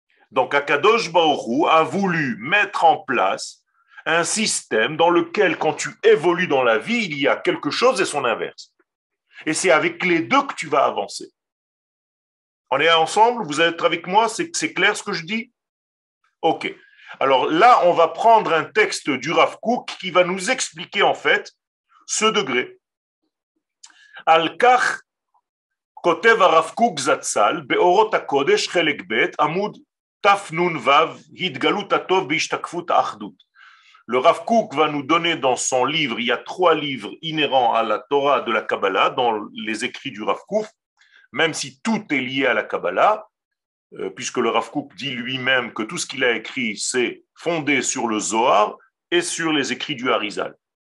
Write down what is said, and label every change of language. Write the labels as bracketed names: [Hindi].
[French] Donc Akadosh Baruch Hu a voulu mettre en place un système dans lequel quand tu évolues dans la vie, il y a quelque chose et son inverse. Et c'est avec les deux que tu vas avancer. On est ensemble? Vous êtes avec moi? C'est clair ce que je dis? Ok. Alors là, on va prendre un texte du Rav Kook qui va nous expliquer en fait ce degré. [Hebrew] Al-Kach כותב הרב קוק זצ"ל באורות הקודש חלק ב' עמוד תנ"ו התגלות הטוב בהשתקפות האחדות. [French] Le Rav Kook va nous donner dans son livre, il y a 3 livres inhérents à la Torah de la Kabbalah dans les écrits du Rav Kook, même si tout est lié à la Kabbalah, puisque le Rav Kook dit lui-même que tout ce qu'il a écrit c'est fondé sur le Zohar et sur les écrits du Harizal.